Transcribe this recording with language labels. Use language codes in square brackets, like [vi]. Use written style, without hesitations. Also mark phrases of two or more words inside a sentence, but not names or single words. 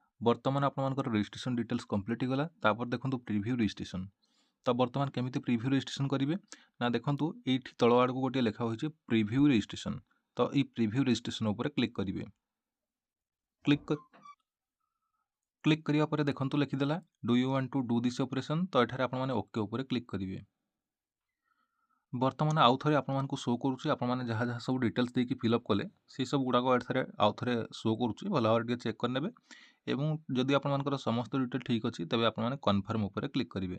[or] ବର୍ତ୍ତମାନ ଆପଣ ମାନଙ୍କର [en] registration details complete [or] ହୋଇ ଗଲା। ତାପରେ ଦେଖନ୍ତୁ [en] preview registration [or] ତ ବର୍ତ୍ତମାନ କେମିତି [en] preview registration [or] କରିବେ ନା ଦେଖନ୍ତୁ ଏଠି ତଳ ଆଡ଼ କୁ ଗୋଟେ ଲେଖା ହୋଇଛି [en] preview registration [or] ତ ଏଇ [en] preview registration [or] ଉପରେ କ୍ଲିକ କରିବେ। କ୍ଲିକ କରିବା ପରେ ଦେଖନ୍ତୁ ଲେଖି ଦେଲା [en] Do you want to do this operation [or] ତ ଏଠାରେ ଆପଣ ମାନେ ଓକେ ଉପରେ କ୍ଲିକ କରିବେ। ବର୍ତ୍ତମାନ ଆଉ ଥରେ ଆପଣ ମାନଙ୍କୁ ଶୋ କରୁଛି ଆପଣ ମାନେ ଯାହା ଯାହା ସବୁ ଡିଟେଲ୍ସ ଦେଇକି ଫିଲଅପ କଲେ ସେ ସବୁ ଗୁଡ଼ା କୁ ଏଠାରେ ଆଉ ଥରେ ଶୋ କରୁଛି। ଭଲ ଭାବରେ ଟିକେ ଚେକ କରି ନେବେ ଏବଂ ଯଦି ଆପଣ ମାନଙ୍କର ସମସ୍ତ ଡିଟେଲ ଠିକ ଅଛି ତେବେ ଆପଣ ମାନେ କନଫର୍ମ ଉପରେ କ୍ଲିକ କରିବେ।